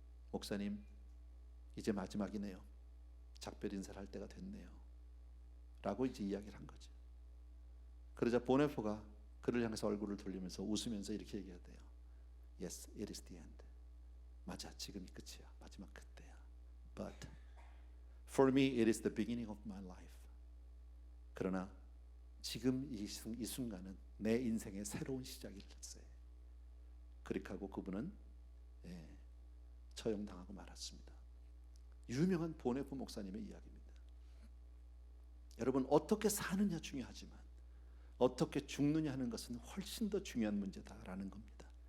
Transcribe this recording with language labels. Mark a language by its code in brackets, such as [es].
[ko] 목사님, 이제 마지막이네요. 작별 인사를 할 때가 됐네요. 라고 이제 이야기를 한 거죠. 그러자 보네포가 그를 향해서 얼굴을 돌리면서 웃으면서 이렇게 얘기하대요. [en] Yes, it is the end. [ko] 맞아, 지금이 끝이야. 마지막 그때야. [en] But for me, it is the beginning of my life. [ko] 그러나 지금 이 순간은 내 인생의 새로운 시작일세. 그렇게 하고 그분은 처형당하고 말았습니다. 유명한 보네포 목사님의 이야기입니다. 여러분, 어떻게 사느냐 중요하지만 어떻게 죽느냐 하는 것은 훨씬 더 중요한 문제다라는 겁니다.